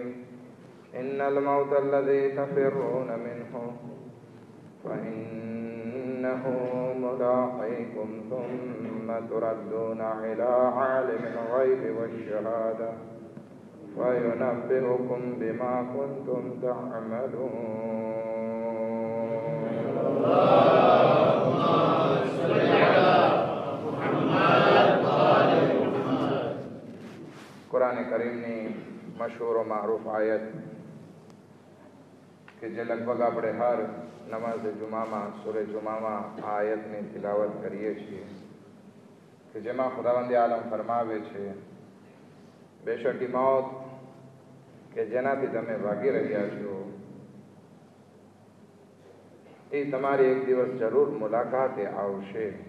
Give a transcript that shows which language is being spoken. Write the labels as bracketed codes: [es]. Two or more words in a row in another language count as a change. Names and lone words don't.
[ar] إن الموت الذي تفرون منه فإنه ملاقيكم ثم تردون إلى عالم الغيب والشهادة فينبئكم بما كنتم تعملون. اللهم صل على محمد وآل محمد. [gu] قرآن کریم ની મશહૂર و معروف આયત કે જે લગભગ આપણે હર નમાઝ જુમામાં સૂરે જુમામાં આ આયતની તિલાવત કરીએ છીએ, કે જેમાં ખુદાવંદ આલમ ફરમાવે છે, બેશક મોત કે જેનાથી તમે ભાગી રહ્યા છો એ તમારી એક દિવસ જરૂર મુલાકાતે આવશે,